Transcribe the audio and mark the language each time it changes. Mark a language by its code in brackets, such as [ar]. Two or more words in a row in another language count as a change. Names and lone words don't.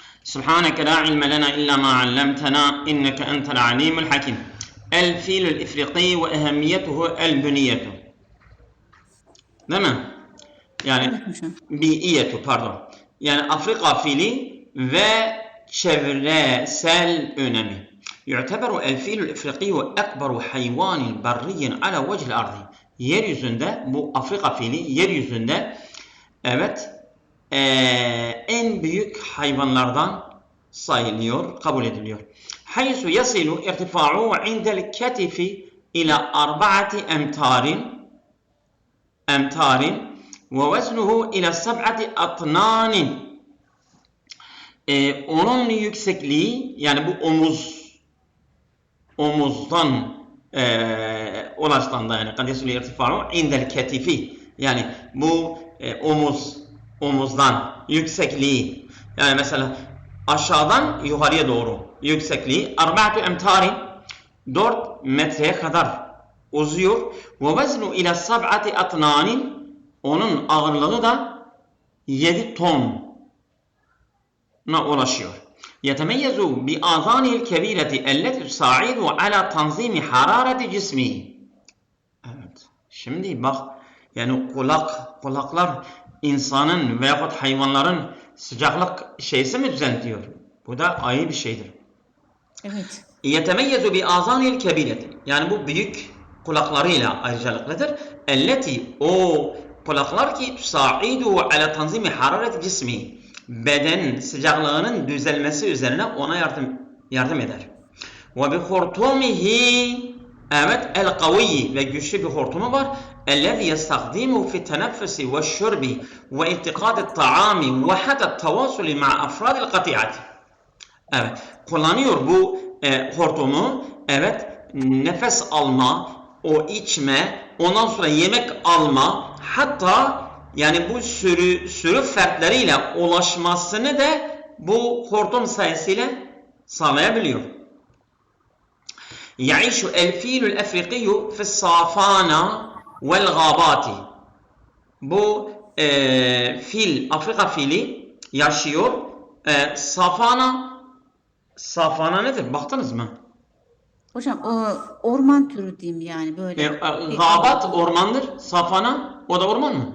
[ar] سبحانك لا علم لنا إلا ما علمتنا إنك أنت العليم الحكيم. الفيل الإفريقي وأهميته البنية. [tr] Değil mi? Yani biyiyeti pardon. Yani Afrika fili ve çevresel önemi. [ar] يعتبر الفيل الإفريقي أكبر حيوان بري على وجه الأرض. [tr] Yeryüzünde bu Afrika fili yeryüzünde evet en büyük hayvanlardan sayılıyor, kabul ediliyor. [ar] حيث يصل ارتفاعه عند الكتف إلى 4 أمتار ووزنه إلى 7 أطنان. [tr] Onun yüksekliği yani bu omuzdan ulaştığında yani [ar] قد يصل ارتفاع عند الكتف [tr] yani bu omuzdan yüksekliği yani mesela aşağıdan yukarıya doğru yüksekliği 4 emtarin 4 metreye kadar uzuyor [ar] ووزن إلى 7 أطنان [tr] onun ağırlığı da 7 tona ulaşıyor. [ar] يتميز بآذانه الكبيرة التي تساعد على تنظيم حرارة جسمه. [tr] Evet. Şimdi bak yani kulaklar insanın veyahut hayvanların sıcaklık şeysi mi düzenliyor? Bu da ayrı bir şeydir. Evet. [ar] يتميز بآذانه الكبيرة [tr] yani bu büyük kulaklarıyla ayrıcalıklıdır. [ar] التي [tr] o kulaklar ki [ar] تساعد على تنظيم حرارة جسمه. [tr] Beden sıcaklığının düzelmesi üzerine ona yardım eder. [ar] وبخرطومه [tr] evet [ar] القوي [tr] ve güçlü bir hortumu var. [ar] الذي يستخدم في التنفس والشرب والتقاط الطعام وحتى التواصل مع أفراد القطيع. [tr] Evet, kullanıyor bu hortumu. Evet, nefes alma, o içme, ondan sonra yemek alma, hatta yani bu sürü fertleriyle ulaşmasını da bu hortum sayesıyla sağlayabiliyor. [ar] يعيش الفيل الأفريقي في الصافانة والغابات. [tr] Bu fil, Afrika fili yaşıyor. Safana nedir? Baktınız mı? Hocam o orman türü diyeyim yani böyle. Gabat ormandır. Safana o da orman mı?